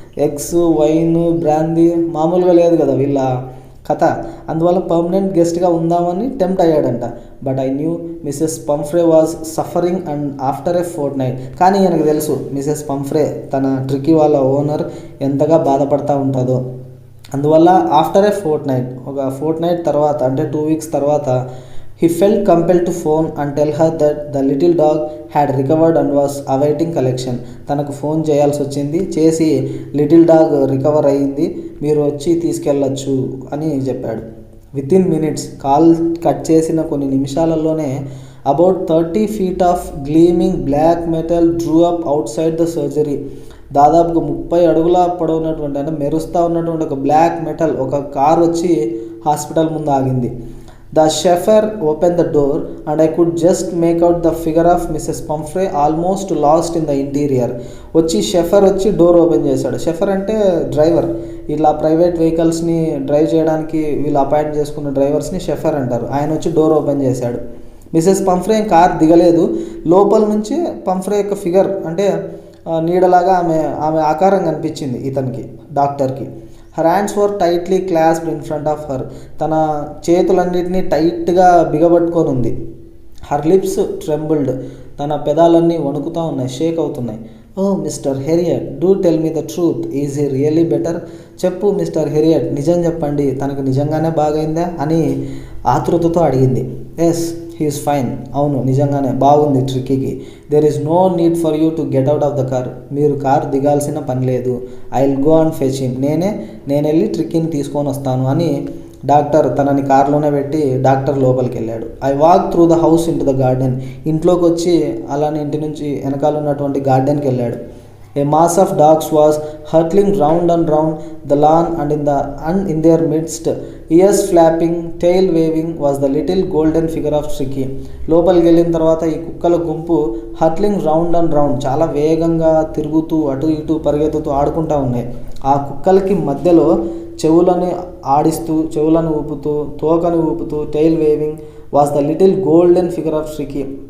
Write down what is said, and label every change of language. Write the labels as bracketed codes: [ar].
[te] Eggs, wine, brandy మామూలుగా లేదు కదా వీళ్ళ కథ. అందువల్ల పర్మనెంట్ గెస్ట్గా ఉందామని tempt అయ్యాడంట. [en] But I knew Mrs Pumphrey was suffering and after a fortnight. [te] కానీ ఈయనకు తెలుసు మిసెస్ పంఫ్రే తన ట్రిక్కీ వాళ్ళ ఓనర్ ఎంతగా బాధపడతా ఉంటుందో. అందువల్ల ఆఫ్టర్ ఎ ఫోర్ట్ నైట్, ఒక ఫోర్ట్ నైట్ తర్వాత అంటే 2 weeks తర్వాత, [en] he felt compelled to phone and tell her that the little dog had recovered and was awaiting collection. [te] తనకు ఫోన్ చేయాల్సి వచ్చింది, చేసి లిటిల్ డాగ్ రికవర్ అయ్యింది, మీరు వచ్చి తీసుకెళ్ళచ్చు అని చెప్పాడు. [en] within minutes, [te] కాల్ కట్ చేసిన కొన్ని నిమిషాలలోనే [en] About 30 feet of gleaming black metal drew up outside the surgery. [te] దాదాపుగా 30 అడుగుల పొడవున్నటువంటి అంటే మెరుస్తూ ఉన్నటువంటి ఒక బ్లాక్ మెటల్ ఒక కార్ వచ్చి హాస్పిటల్ ముందు ఆగింది. [en] The chauffeur opened the door and I could just make out the figure of Mrs. Pumphrey almost lost in the interior. [te] వచ్చి షెఫర్ వచ్చి డోర్ ఓపెన్ చేశాడు. షెఫర్ అంటే డ్రైవర్. ఇలా ప్రైవేట్ వెహికల్స్ని డ్రైవ్ చేయడానికి వీళ్ళు అపాయింట్ చేసుకున్న డ్రైవర్స్ని షెఫర్ అంటారు. ఆయన వచ్చి డోర్ ఓపెన్ చేశాడు. మిసెస్ పంఫ్రే కార్ దిగలేదు. లోపల నుంచి పంఫ్రే యొక్క ఫిగర్ అంటే నీడలాగా ఆమె ఆకారం కనిపించింది ఇతనికి, డాక్టర్కి. [en] Her hands were tightly clasped in front of her. [te] తన చేతులన్నింటినీ టైట్గా బిగబట్టుకొని ఉంది. [en] Her lips trembled. [te] తన పెదాలన్నీ వణుకుతూ ఉన్నాయి, షేక్ అవుతున్నాయి. [en] Oh Mr Herriot, do tell me the truth, is he really better? [te] చెప్పు మిస్టర్ హెరియట్, నిజం చెప్పండి, తనకు నిజంగానే బాగైందా అని ఆతృతతో అడిగింది. [en] Yes, he's fine. [te] అవును, నిజంగానే బాగుంది ట్రిక్కీకి. [en] There is no need for you to get out of the car. [te] మీరు కార్ దిగాల్సిన పని లేదు. [en] I will go and fetch him. [te] నేను వెళ్ళి ట్రిక్కీని తీసుకొని వస్తాను అని డాక్టర్ తనని కార్లోనే పెట్టి డాక్టర్ లోపలికి వెళ్ళాడు. [en] I walk through the house into the garden. [te] ఇంట్లోకి వచ్చి అలానే ఇంటి నుంచి వెనకాల ఉన్నటువంటి గార్డెన్కి వెళ్ళాడు. [en] A mass of dogs was hurtling round and round the lawn and in their midst, ears flapping, tail waving, was the little golden figure of Tricky. [te] లోపలికి వెళ్ళిన తర్వాత ఈ కుక్కల గుంపు [en] hurtling round and round, [te] చాలా వేగంగా తిరుగుతూ అటు ఇటు పరిగెత్తుతూ ఆడుకుంటూ ఉన్నాయి. ఆ కుక్కలకి మధ్యలో చెవులను ఆడిస్తూ, చెవులను ఊపుతూ, తోకను ఊపుతూ, [en] Tail waving, was the little golden figure of Tricki.